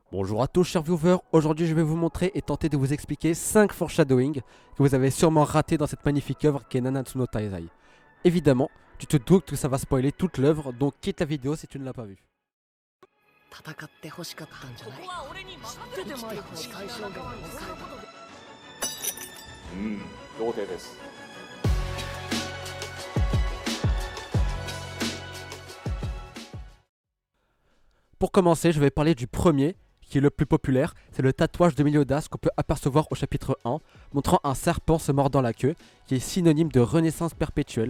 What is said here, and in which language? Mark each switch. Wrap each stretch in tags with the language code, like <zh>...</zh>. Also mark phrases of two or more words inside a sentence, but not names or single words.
<fr>Bonjour à tous chers viewers, aujourd'hui je vais vous montrer et tenter de vous expliquer 5 foreshadowing que vous avez sûrement raté dans cette magnifique œuvre qu'est Nanatsu no Taizai. Évidemment, tu te doutes que ça va spoiler toute l'œuvre, donc quitte la vidéo si tu ne l'as pas vue.</fr> <ja>戦って欲しかったんじゃない。生きて欲しかったんだ。童貞です。</ja> <fr>Pour commencer, je vais parler du premier, qui est le plus populaire, c'est le tatouage de Meliodas qu'on peut apercevoir au chapitre 1, montrant un serpent se mordant la queue, qui est synonyme de renaissance perpétuelle.</fr>